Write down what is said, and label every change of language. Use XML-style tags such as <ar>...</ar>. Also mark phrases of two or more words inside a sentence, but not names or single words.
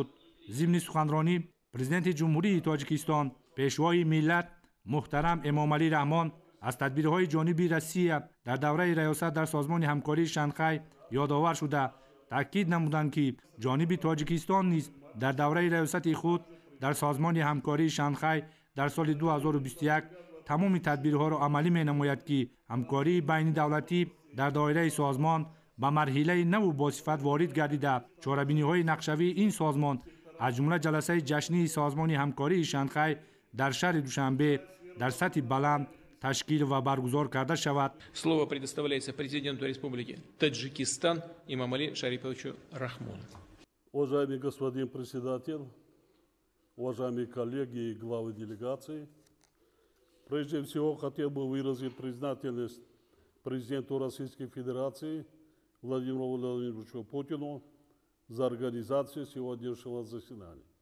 <fa>ضمن سخنرانی پرزیدنت جمهوری تاجیکستان پیشوای ملت محترم امامعلی رحمان از تدبیرهای جانبی روسیه در دوره ریاست در سازمان همکاری شانگهای یادآور شده تاکید نمودند که جانب تاجیکستان نیز در دوره ریاست خود در سازمان همکاری شانگهای در سال 2021 تمام تدبیرها را عملی می نماید که همکاری بین دولتی در دایره سازمان به مرحله نو با صفت وارد گردیده. چاره‌بینی‌های نقشه‌ای این سازمان از جمله جلسه جشنی سازمان همکاری شانگهای در شهر دوشنبه در سطح بلند تشکیل و برگزار کرده شود.</fa> <ru>Слово предоставляется президенту Республики Таджикистан Имамали Шариповичу Рахмону. Уважаемый господин председатель, уважаемые коллеги и главы делегации, прежде всего хотел бы выразить признательность президенту Российской Федерации Владимиру Владимировичу Путину за организацию сегодняшнего заседания.</ru>